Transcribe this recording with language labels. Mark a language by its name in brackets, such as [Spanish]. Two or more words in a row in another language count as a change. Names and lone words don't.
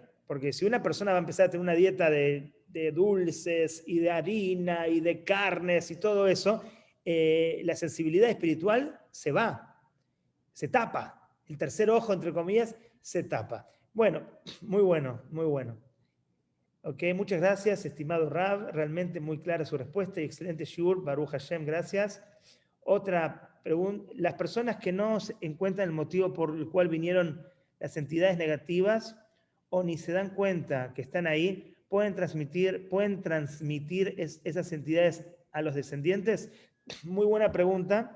[Spanish] Porque si una persona va a empezar a tener una dieta de dulces y de harina y de carnes y todo eso, la sensibilidad espiritual se va, se tapa. El tercer ojo, entre comillas, se tapa. Bueno, muy bueno, muy bueno. Ok, muchas gracias, estimado Rav. Realmente muy clara su respuesta y excelente shiur. [Hebrew] ברוך השם, [Spanish] gracias. Otra pregunta. Las personas que no encuentran el motivo por el cual vinieron las entidades negativas o ni se dan cuenta que están ahí, ¿pueden transmitir esas entidades a los descendientes? Muy buena pregunta.